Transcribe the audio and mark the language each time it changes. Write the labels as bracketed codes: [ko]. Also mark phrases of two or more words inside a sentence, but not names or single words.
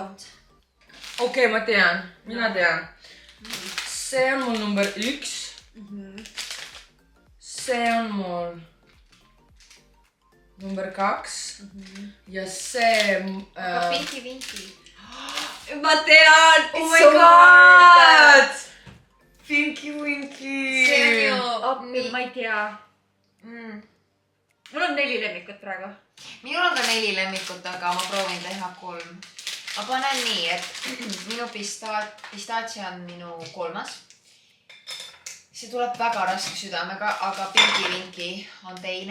[et] Okei, ma tean. Mina tean. See on mul number 1. See on mul number 2. Ja see... Aga Pinky Winky. Ma tean! [en] Oh my god! Pinky Winky! [et] See on ju... Appi, ma ei tea. Mul on 4 lemmikut praegu. Minul on ka 4 lemmikut, aga ma proovin teha 3. Ma panen nii, et minu pistatsi on minu 3. See tuleb väga raske südamega, aga Pinky Winky on 2.